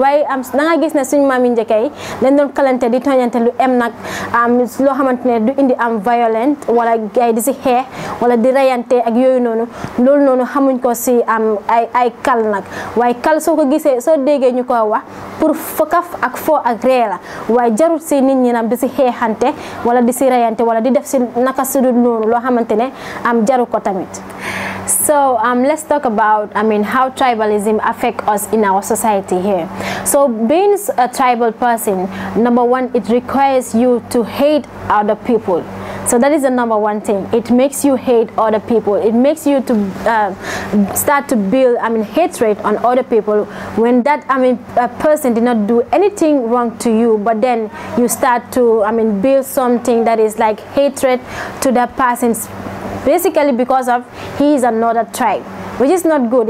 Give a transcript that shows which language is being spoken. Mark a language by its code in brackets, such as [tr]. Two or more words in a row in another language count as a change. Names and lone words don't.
[wo] waaye da nga gis ne suñu maam yi njëkkee yi dañ doon kalante di tooñante lu nag loo xamante ne du indi violent wala gaay di si xeex wala di reyante ak yooyu noonu. loolu noonu xamuñ ko si ay kal nag. waaye kal soo ko gisee soo déggee ñu ko wax pour fokaf ak foo ak ree la, waaye jarut si nit ñi nam di si xeexante wala di si reyante wala di def si naka su dul noonu loo xamante ne jaru ko tamit. [en] So let's talk about how tribalism affects us in our society here. So being a tribal person, number one, it requires you to hate other people. So that is the number one thing. It makes you hate other people. It makes you to start to build hatred on other people when that a person did not do anything wrong to you, but then you start to build something that is like hatred to that person, basically because of he is another tribe, which is not good.